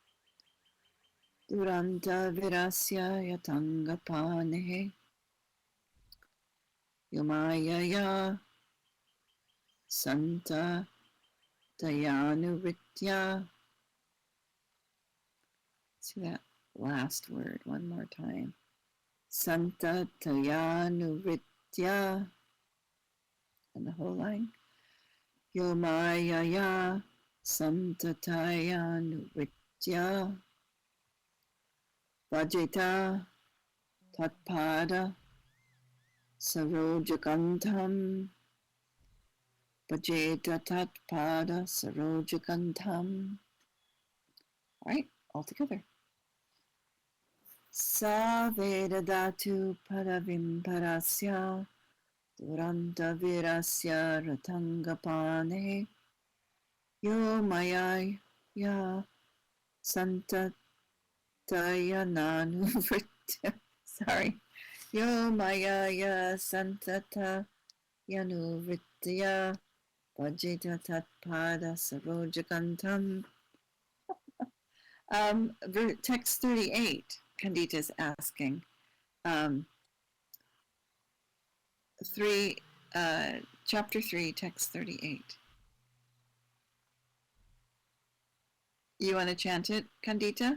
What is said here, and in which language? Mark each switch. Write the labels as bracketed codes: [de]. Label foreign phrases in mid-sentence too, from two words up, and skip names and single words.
[sa] दुरन्त विरस्य यतङ्ग पानेहे योमायया सन्त दयानुवृत्त्या. [en] See that last word one more time. [sa] सन्त दयानुवृत्त्या. [en] And the whole line. [sa] योमायया सन्त दयानुवृत्त्या. वजित तत्पद सरोजगन्तम्. वजेत तत्पद सरोजगन्तम्. [en] All right, all together. [sa] स वेददतु पदविं परस्य दुरन्त विरस्य रतङ्गपाने यो माया या सन्त दयाननु Sorry. यो माया या सन्त दयानु वृत्त्या वजित तत्पद सरोजगन्तम्. [en] Text 38, Kandita is asking. Chapter 3, text 38. You want to chant it, Kandita?